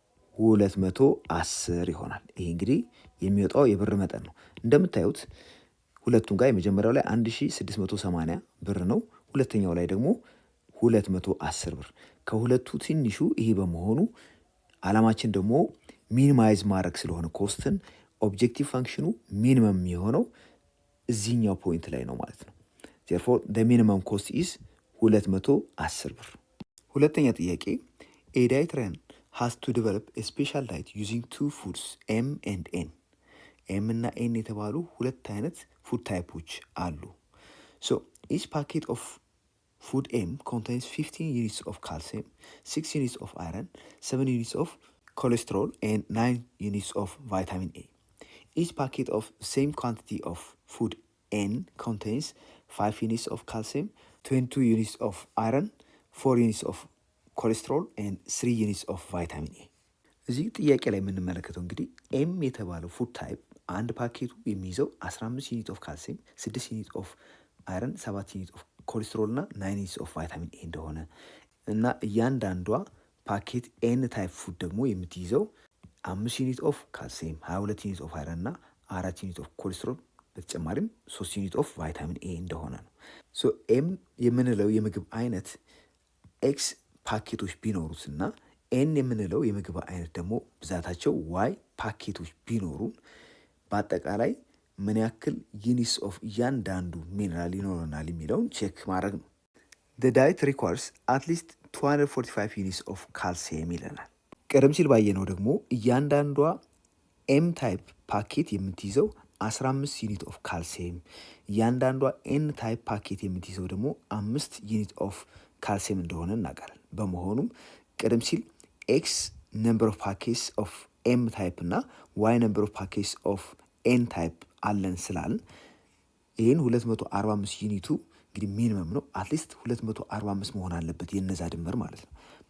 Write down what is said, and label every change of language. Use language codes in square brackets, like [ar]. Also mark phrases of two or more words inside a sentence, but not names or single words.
[am] 210 ይሆናል። ይሄ እንግዲህ የሚወጣው የብር መጠን ነው። እንደምታዩት ሁለቱም ጋር የመጀመሪያው ላይ 1680 ብር ነው። ሁለተኛው ላይ ደግሞ 210 ብር። ከሁለቱ ትንሹ ይሄ በመሆኑ አላማችን ደግሞ ሚኒማይዝ ማድረግ ስለሆነ ኮስትን [en] objective function [am] ሚኒመም የሆነው እዚህኛው ፖይንት ላይ ነው ማለት ነው። ዜርፎር [en] the minimum cost is [am] 210 ብር። ሁለተኛ ጥያቄ [en] a dietarian has to develop a special diet using two foods M and N። [am] M እና N የተባሉ ሁለት አይነት [en] food types አሉ። So each packet of food M contains 15 units of calcium, 6 units of iron, 7 units of cholesterol, and 9 units of vitamin A. Each packet of same quantity of food N contains 5 units of calcium, 22 units of iron, 4 units of cholesterol, and 3 units of vitamin A. [am] እዚህ ጥያቄ ላይ የምንመለከተው እንግዲህ ኤም የተባለው [en] food type [am] አንድ ፓኬቱ የሚይዘው 15 [en] unit of calcium፣ [am] 6 [en] unit of iron፣ [am] 7 [en] unit of cholesterol [am] እና 9 [en] unit of vitamin A [am] እንደሆነ እና እያንዳንዷ ፓኬት [en] N type food [am] ደግሞ የምትይዘው 5 [en] unit of calcium፣ [am] 22 [en] unit of iron [am] እና 4 [en] unit of cholesterol [am] በተጨማሪም 3 [en] unit of vitamin A [am] እንደሆነ ነው። ሶ ኤም የምንለው የምግብ አይነት ኤክስ ፓኬቶች ቢኖሩት እና ኤን የምንለው የምግብ አይነት ደግሞ ብዛታቸው ዋይ ፓኬቶች ቢኖሩን በአጠቃላይ ምን ያክል [en] units of [am] እያንዳንዱ ሚነራል ይኖረናል የሚለውን ቼክ ማድረግ ነው። the [en] diet requires at least 245 units of calcium [am] ይለናል። ቀደም ሲል ባየነው ደግሞ እያንዳንዷ [en] M type packet [am] የምትይዘው 15 [en] unit of calcium፣ [am] እያንዳንዷ [en] N type packet [am] የምትይዘው ደግሞ 5 [en] unit of calcium [am] እንደሆነ እናውቃለን። በመሆኑም ቀደም ሲል [en] x number of packets of M type [am] እና [en] y number of packets of N type [am] አለን ስላልን ይህን 245 ዩኒቱ እንግዲህ ሚኒመም ነው። አትሊስት 245 መሆን አለበት የነዛ ድምር ማለት ነው።